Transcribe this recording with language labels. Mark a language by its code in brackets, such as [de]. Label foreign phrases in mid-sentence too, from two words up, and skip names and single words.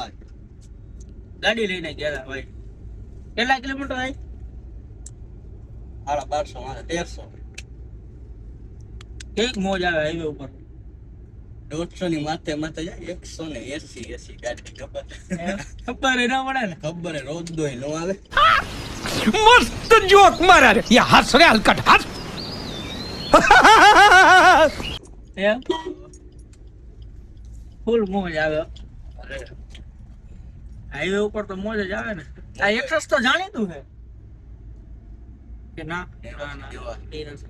[gu] ગાડી લઈને ગયા ભાઈ કેટલા કિલોમીટર થાય 1250 મારે 1300 કેક મોજ આવે હાઈવે ઉપર 150 ની માથે માથે જાય 180 ગાડી ખબર ખબર ના પડે ને ખબર રોજ દોય નો આવે [hi] मस्त जोक मारा रे ये हंस रे हलकट हंस [gu] એમ ફૂલ મોજ આવે અરે હાઈવે ઉપર તો મોજ જ આવે ને આ એક્સેસ તો જાણીતું છે કે ના એ નથી